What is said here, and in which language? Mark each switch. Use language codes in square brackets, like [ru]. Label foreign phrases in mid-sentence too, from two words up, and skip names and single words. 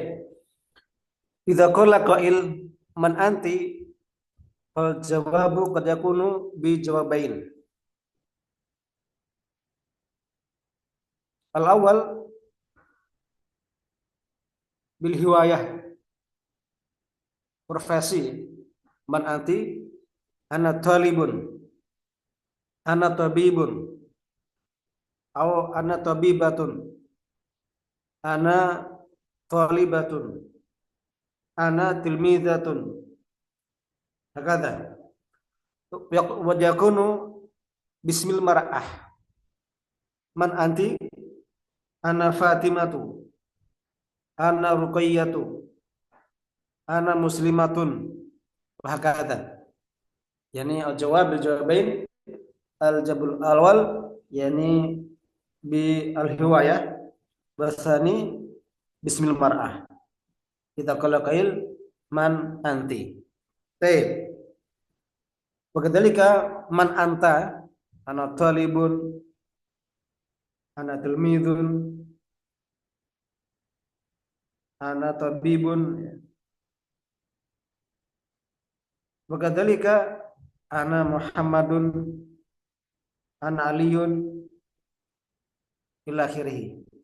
[ar] إذا قال قائل من أنتِ، فالجواب قد يكون بجوابين. الأول بالهواية، profesi. من أنتِ أنا طالب، أنا طبيب، atau أنا طبيبة، أنا طالبة، أنا تلميذة. هكذا. ويكون باسم المرأة. من أنتِ? أنا فاطمة، أنا رقية، أنا مسلمة. وهكذا. يعني الجواب بالجوابين الجواب الأول يعني بالهواية والثاني باسم المرأة. [id] Kita kalau [ar] قائل من أنتِ. [id] Baik. [ar] وكذلك من أنتَ، أنا طالب، أنا تلميذ، أنا طبيب. وكذلك أنا محمد، أنا علي، إلى آخره.